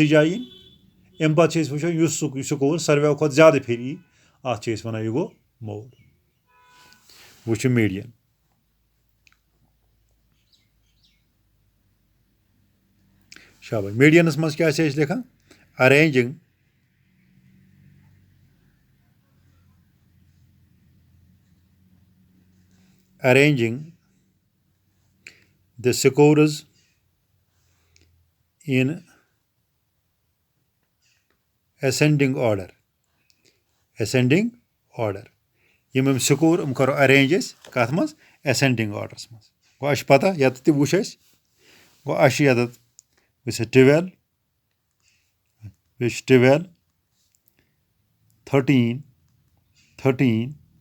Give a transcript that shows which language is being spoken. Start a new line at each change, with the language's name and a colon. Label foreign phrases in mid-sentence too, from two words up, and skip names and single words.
Kashmiri: جایہِ یِنۍ اَمہِ پَتہٕ چھِ أسۍ وٕچھان یُس سکور ساروِیو کھۄتہٕ زیادٕ پھِرِ یی اَتھ چھِ أسۍ وَنان یہِ گوٚو موڈ وٕچھ چھُ میٖڈیَن شاباش میٖڈیَنَس منٛز کیٛاہ چھِ أسۍ لیکھان
English: arranging the scores in ascending order
Kashmiri: یِم سکور یِم کَرو اَرینٛج أسۍ کَتھ منٛز
English: ascending orders
Kashmiri: منٛز گوٚو اَسہِ چھِ پَتہ ییٚتٮ۪تھ تہِ وٕچھ اَسہِ گوٚو اَسہِ چھِ ییٚتٮ۪تھ وٕچھ 12 بیٚیہِ چھِ 12 13 14